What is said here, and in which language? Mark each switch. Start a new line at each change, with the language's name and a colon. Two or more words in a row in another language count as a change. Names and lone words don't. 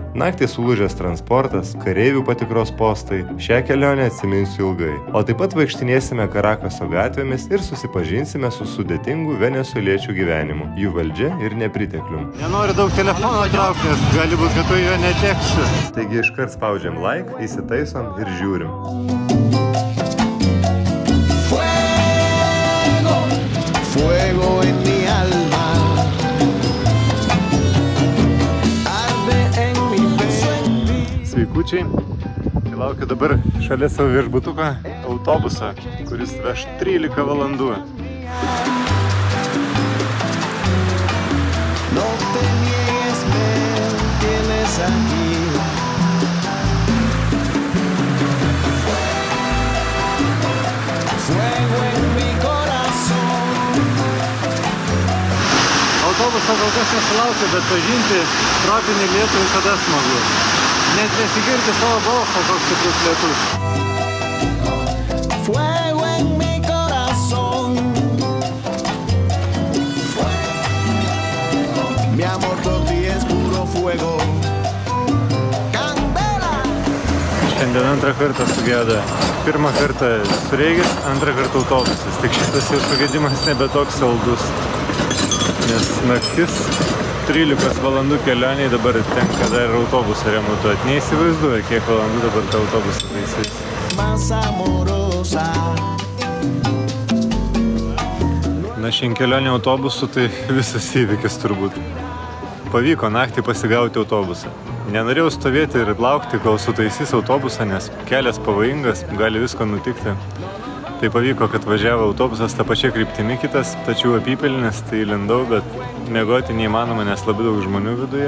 Lithuanian: Naktį sulūžęs transportas, kareivių patikros postai, šią kelionę atsiminsiu ilgai. O taip pat vaikštinėsime Karakaso gatvėmis ir susipažinsime su sudėtingu venesueliečių gyvenimu, jų valdžia ir nepriteklium. Nenoriu daug telefono traukti, nes gali būt, kad tu jo neteksi. Taigi iškart spaudžiam like, įsitaisom ir žiūrim.
Spanish: Fuego en mi alma, arde en mi pecho.
Lithuanian: Sveikučiai, laukiu dabar šalia savo viešbutuką autobusą, kuris veš 13 valandų.
Spanish: No te niegues, me tienes aquí. Fuego en mi corazón.
Lithuanian: Autobuso kol kas nesulaukia, bet pažinti tropinį lietų visada smagu. Net nesigirdi savo balso, koks stiprus lietus.
Spanish: Fuego en mi corazón. Mi amor por ti es puro fuego. Candela.
Lithuanian: Šiandien antrą kartą sugeda. Pirmą kartą Sreigis, antrą kartą autobusas. Tik šitas jau sugedimas nebe toks saldus. Nes naktis 13 valandų kelioniai dabar tenka dar autobusą remontuoti. Neįsivaizduoju, kiek valandų dabar tą autobusą taisys.
Spanish: Más amorosa.
Lithuanian: Na, šiandien kelionė autobusu tai visas įvykis turbūt. Pavyko naktį pasigauti autobusą. Nenorėjau stovėti ir laukti, kol sutaisys autobusą, nes kelias pavojingas, gali visko nutikti. Tai pavyko, kad važiavo autobusas tą pačią kryptimį kitas, tačiau apypelnis, tai lindau, bet miegoti neįmanoma, nes labai daug žmonių viduje.